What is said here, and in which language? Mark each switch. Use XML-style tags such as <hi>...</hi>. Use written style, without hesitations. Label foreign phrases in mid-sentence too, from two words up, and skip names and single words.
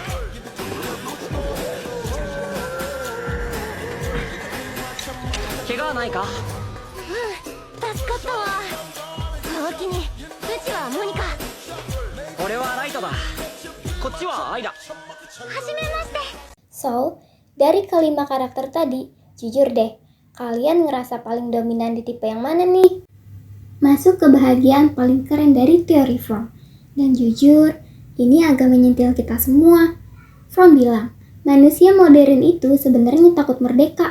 <ja>怪我はないか。助かったわ。おおきに。うちはモニカ。俺はライトだ。こっちはアイラ。はじめまして。</ja> <id>So, dari kelima karakter tadi, jujur deh, kalian ngerasa paling dominan di tipe yang mana nih? Masuk kebahagiaan paling keren dari teori Fromm. Dan jujur, ini agak menyentil kita semua. Fromm bilang, manusia modern itu sebenarnya takut merdeka.</id>